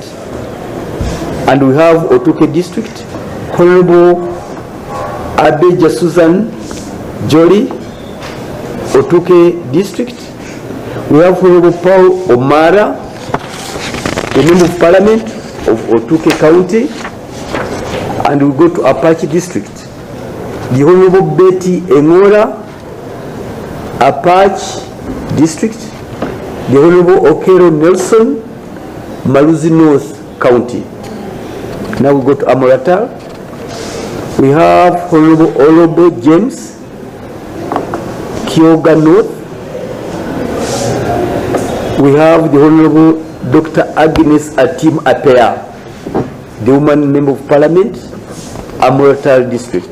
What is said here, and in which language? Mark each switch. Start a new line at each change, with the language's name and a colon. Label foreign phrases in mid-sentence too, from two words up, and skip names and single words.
English: And we have Otuke District, Honorable Abeja Susan Jolie, Otuke District. We have Honorable Paul Omara, the Member of Parliament of Otuke County. And we go to Apache District. The Honorable Betty Engora, Apache District. The Honorable Okero Nelson, Maluzi North County. Now we go to Amorata. We have Honorable Olobo James, Kyoga North. We have the Honorable Dr. Agnes Atim Apea, the woman member of Parliament, Amorata District.